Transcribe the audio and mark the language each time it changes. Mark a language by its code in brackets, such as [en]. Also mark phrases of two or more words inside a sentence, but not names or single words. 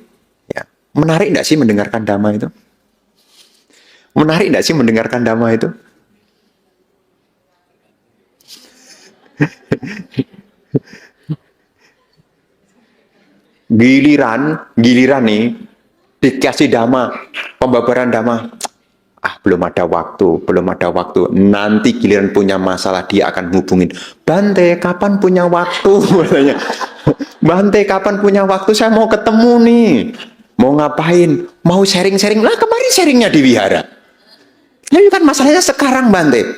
[id] Ya, menarik nggak sih mendengarkan dhamma itu? Menarik nggak sih mendengarkan dhamma itu? Giliran nih dikasih dhamma, pembabaran dhamma. Belum ada waktu. Nanti giliran punya masalah dia akan hubungin. Bante, kapan punya waktu? Bante, kapan punya waktu? Saya mau ketemu nih. Mau ngapain? Mau sharing-sharing. Lah kemarin sharingnya di wihara. Ini kan masalahnya sekarang Bante.